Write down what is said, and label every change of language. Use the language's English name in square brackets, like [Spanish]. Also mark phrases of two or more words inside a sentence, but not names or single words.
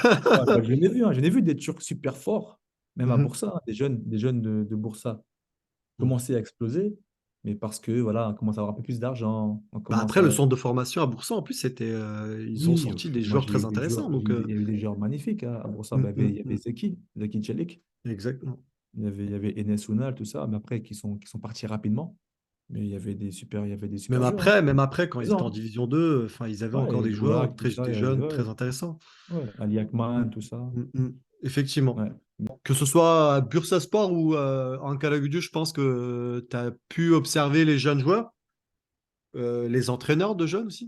[French] Ouais, bah, je l'ai vu des Turcs super forts, même à Mhm. Bursa, hein, des jeunes de Bursa Mhm. commencer à exploser, mais parce que voilà, on commence à avoir un peu plus d'argent, on Bah commence après, le à... centre de formation à Boursan, en plus, ils ont Oui, sorti des moi joueurs très intéressants. Donc, il y a eu des joueurs magnifiques hein, à Brossard. Bah, mm, mm, il y avait mm. Zeki Çelik, Exactement. il y avait Enes Unal, tout ça, mais après qui sont partis rapidement. Mais il y avait des super joueurs. Hein. Même après, quand ils étaient en Présents, hein. Division 2, enfin, ils avaient Ouais, encore et des joueurs Boulak, tout ça, des jeunes très intéressants. ouais, Ali Mm, Akman, tout ça. mm, mm. Effectivement. Ouais. Que ce soit à Bursaspor ou en Karagücü, je pense que tu as pu observer les jeunes joueurs, les entraîneurs de jeunes aussi.